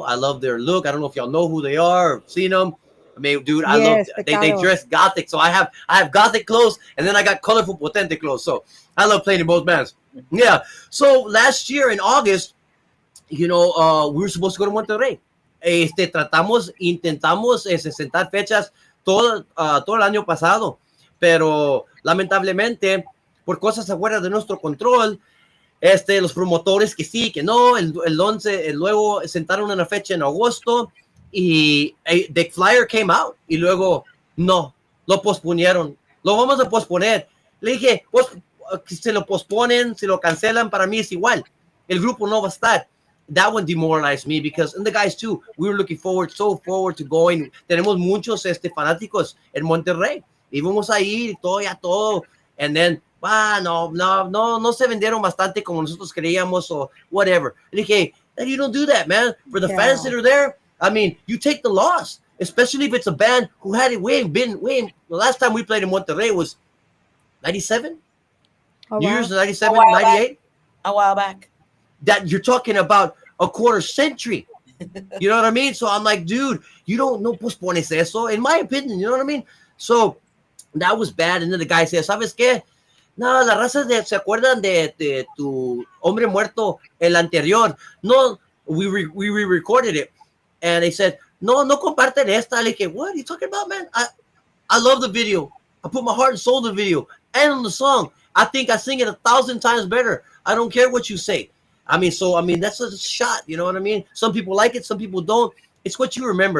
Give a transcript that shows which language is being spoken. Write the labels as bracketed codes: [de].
[en] I love their look. I don't know if y'all know who they are or seen them. I mean, dude, I love Yes, they Pecado. dress gothic. So I have gothic clothes, and then I got colorful Potente clothes. So I love playing in both bands. Yeah. So last year in August, we were supposed to go to Monterrey. [es] Intentamos sentar fechas todo el año pasado, pero lamentablemente, por cosas afuera de nuestro control, los promotores que sí, que no, el 11, luego sentaron una fecha en agosto y [en] the flyer came out [es] y luego no, lo posponieron, lo vamos a posponer. Le dije, pues, si lo posponen, si lo cancelan, para mí es igual, el grupo no va a estar. [en] That one demoralized me because, and the guys too, we were looking so forward to going. [es] Tenemos muchos fanáticos en Monterrey. Íbamos a ir y todo, ya todo. [en] And then, [es] no se vendieron bastante como nosotros creíamos [en] or whatever. [es] Le dije, [en] you don't do that, man. For the fans that are there, I mean, you take the loss, especially if it's a band who had it the last time we played in Monterrey was 97? Oh, New wow. Year's 97, A while back. 98? A while back. That you're talking about a quarter century. You know what I mean? So I'm like, dude, you don't know [es] pospones eso, [en] in my opinion. You know what I mean? So that was bad. And then the guy says, [es] ¿sabes qué? No, la raza se acuerdan de tu hombre muerto, el anterior. [en] No, we re-recorded it. And they said, [es] no comparten esta. Le dije, [en] what are you talking about, man? I love the video. I put my heart and soul in the video and on the song. I think I sing it 1,000 times better. I don't care what you say. I mean, that's a shot. You know what I mean? Some people like it, some people don't. It's what you remember.